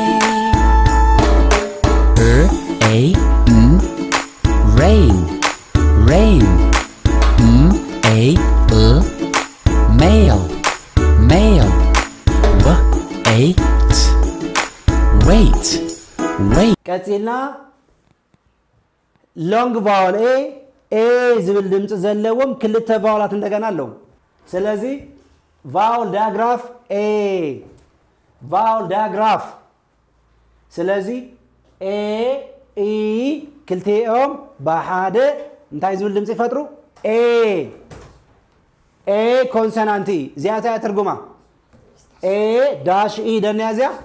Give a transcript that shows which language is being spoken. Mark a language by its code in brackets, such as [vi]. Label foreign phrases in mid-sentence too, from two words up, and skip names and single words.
[en] A, N, rain. Rain, a, male, male, wait, wait, wait. [ti] ቀፂልና [en] long vowel A [ti] ዝብል ድምፂ ዘለዎም ክልተ ቫውላት እንደገና ኣለዉ ስለዚ [en] vowel diagraph A vowel diagraph [ti] ስለዚ ኤ ኢ ክልቲኦም ብሓደ እንታይ ዝብል ድምፂ ይፈጥሩ ኤ ኮንሶናንቲ እዚኣ እንታይ ትርጉማ [en] A dash E [ti] ደንያ እዚኣ